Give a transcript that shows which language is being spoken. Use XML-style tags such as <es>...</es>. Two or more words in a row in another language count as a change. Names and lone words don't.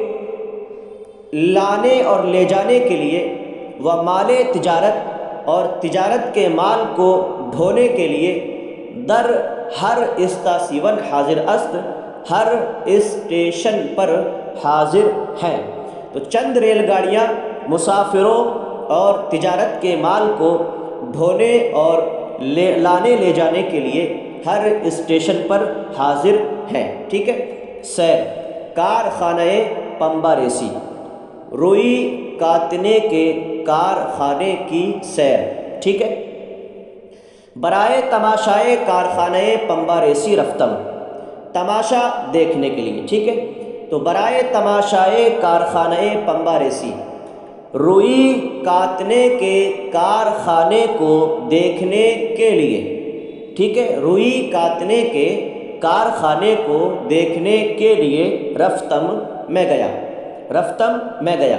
<ur>لانے اور لے جانے کے لیے،</ur> <fa>و مال تجارت،</fa> <ur>اور تجارت کے مال کو ڈھونے کے لیے،</ur> <fa>در ہر استاسیون حاضر است،</fa> <ur>ہر اسٹیشن پر حاضر ہیں، تو چند ریل گاڑیاں مسافروں اور تجارت کے مال کو ڈھونے اور لانے لے جانے کے لیے ہر اسٹیشن پر حاضر ہیں، ٹھیک ہے۔</ur> <fa>سیر کارخانہ پمبا ریسی،</fa> <ur>روئی کاتنے کے کارخانے کی سیر، ٹھیک ہے۔</ur> <fa>برائے تماشائے کارخانہ پمبا ریسی رفتم،</fa> <ur>تماشا دیکھنے کے لیے، ٹھیک ہے، تو</ur> <fa>برائے تماشائے کارخانہ پمبا ریسی،</fa> <ur>روئی کاتنے کے کارخانے کو دیکھنے کے لیے، ٹھیک ہے، روئی کاتنے کے کارخانے کو دیکھنے کے لیے، رفتم میں گیا، رفتم میں گیا۔</ur>